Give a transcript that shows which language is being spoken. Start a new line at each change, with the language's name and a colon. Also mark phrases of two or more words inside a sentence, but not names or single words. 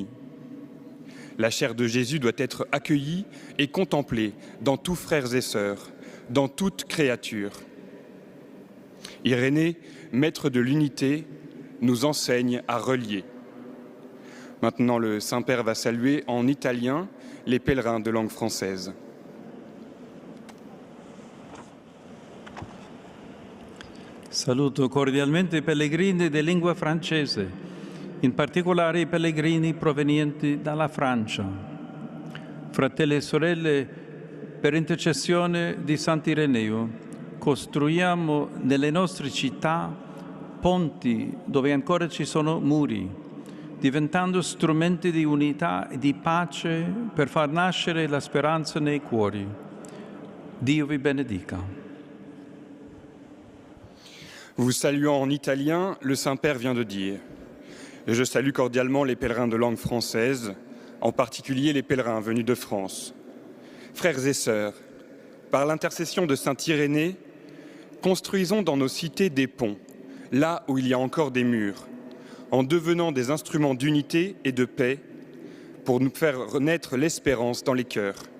French: La chair de Jésus doit être accueillie et contemplée dans tous frères et sœurs, dans toute créature. Irénée, maître de l'unité, nous enseigne à relier. Maintenant, le Saint-Père va saluer en italien les pèlerins de langue française.
Italian: Saluto cordialmente i pellegrini di lingua francese, in particolare i pellegrini provenienti dalla Francia. Fratelli e sorelle, per intercessione di Sant'Ireneo, costruiamo nelle nostre città ponti dove ancora ci sono muri, diventando strumenti di unità e di pace per far nascere la speranza nei cuori. Dio vi benedica.
French: Vous saluant en italien, le Saint-Père vient de dire « Je salue cordialement les pèlerins de langue française, en particulier les pèlerins venus de France. Frères et sœurs, par l'intercession de Saint Irénée, construisons dans nos cités des ponts, là où il y a encore des murs, en devenant des instruments d'unité et de paix pour nous faire naître l'espérance dans les cœurs.